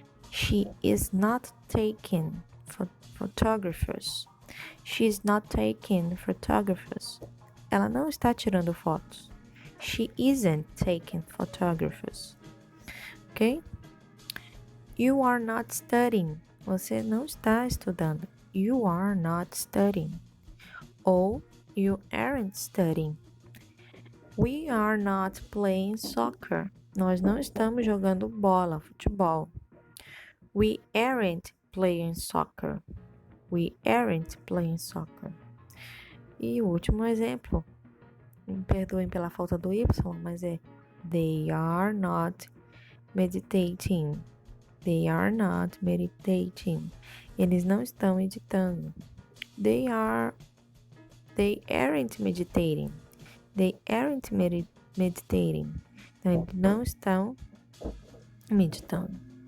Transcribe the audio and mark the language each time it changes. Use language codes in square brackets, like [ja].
[en] She is not taking photographers. She's not taking photographers. [pt] Ela não está tirando fotos. [en] She isn't taking photographers. Ok? You are not studying. [pt] Você não está estudando. [en] You are not studying. Ou you aren't studying. We are not playing soccer. [pt] Nós não estamos jogando bola, futebol. [en] We aren't playing soccer. We aren't playing soccer. [pt] E o último exemplo, me perdoem pela falta do Y, mas é [en] they are not meditating. They are not meditating. [pt] Eles não estão meditando. [en] They aren't meditating. They aren't meditating. [pt] Então, eles não estão meditando.